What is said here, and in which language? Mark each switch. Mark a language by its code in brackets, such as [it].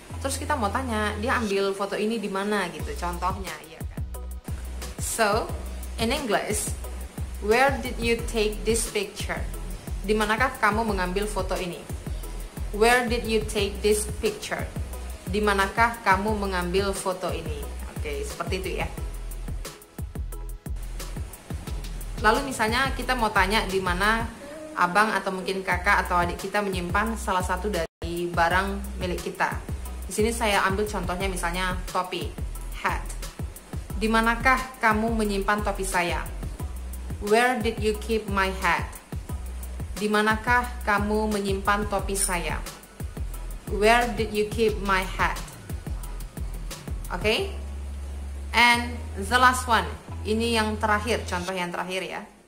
[id] Terus kita mau tanya dia ambil foto ini di mana gitu, contohnya ya kan. [en] So, in English, where did you take this picture? [id] Di manakah kamu mengambil foto ini? [en] Where did you take this picture? [id] Di manakah kamu mengambil foto ini? Oke, seperti itu ya. Lalu misalnya kita mau tanya di mana abang atau mungkin kakak atau adik kita menyimpan salah satu dari barang milik kita. Di sini saya ambil contohnya misalnya topi, hat. Di manakah kamu menyimpan topi saya? [en] Where did you keep my hat? [id] Di manakah kamu menyimpan topi saya? [en] Where did you keep my hat? Okay? And the last one. [id] Ini yang terakhir, contoh yang terakhir ya.